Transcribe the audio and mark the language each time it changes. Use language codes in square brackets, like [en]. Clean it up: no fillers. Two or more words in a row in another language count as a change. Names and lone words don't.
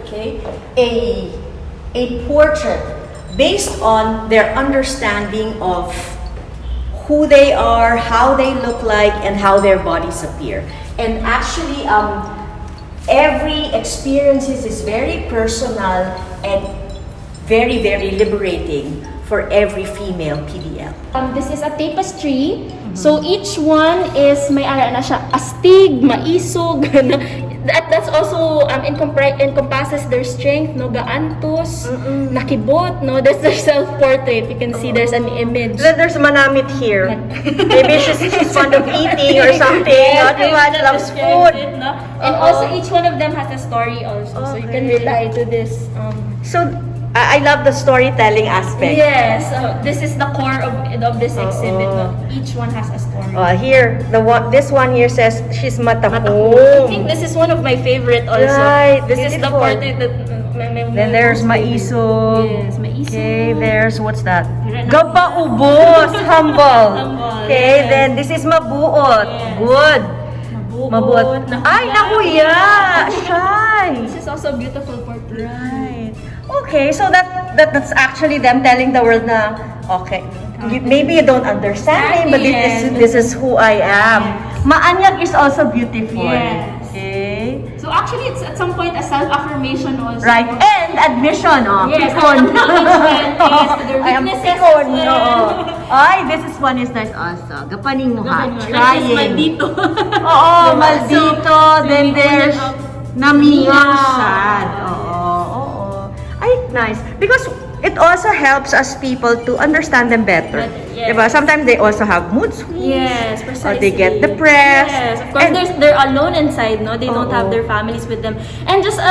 [en] Okay, a portrait based on their understanding of who they are, how they look like, and how their bodies appear. And actually, every experience is very personal and very, very liberating for every female PDL. This is a tapestry. So each one is [hil] may ara na siya astig, maisog. [en] That's also encompasses their strength, [hil] no, gaantos, nakibot, no. [en] There's their self-portrait. You can see there's an image. There's manamit here. Maybe she's fond of eating or something. Yes, Loves food. No? And also each one of them has a story also, so you can rely to this. So I love the storytelling aspect. Yes, this is the core of this exhibit. No? Each one has a story. Here, this one here says she's matahong. I think this is one of my favorite also. Right, this is the beautiful. portrait that Then there's maisog. Yes, maisog. Okay, there's what's that? Gapaubos, humble. Okay, yes. then this is mabuot. Yes. Good. Mabuot. [hil] Ay, nakuya! [en] Shy! This is also a beautiful portrait. Right. Okay, so that's actually them telling the world na, okay, maybe you don't understand me, but this is who I am. Yes. Maanyag is also beautiful. Yes. Okay. So actually, it's at some point a self-affirmation also. Right, and admission, Yes, pikon. I am pikon, no. Ay, this is one is nice also. [hil] Gapaning mo ha, trying. Maldito. Oo, maldito. [en] Then there's namingang sad. Oo. Ay, nice. Because it also helps us people to understand them better. Yes. Diba? Sometimes they also have mood swings. Yes, precisely. Or they get depressed. Yes, of course, they're alone inside, no? They don't have their families with them.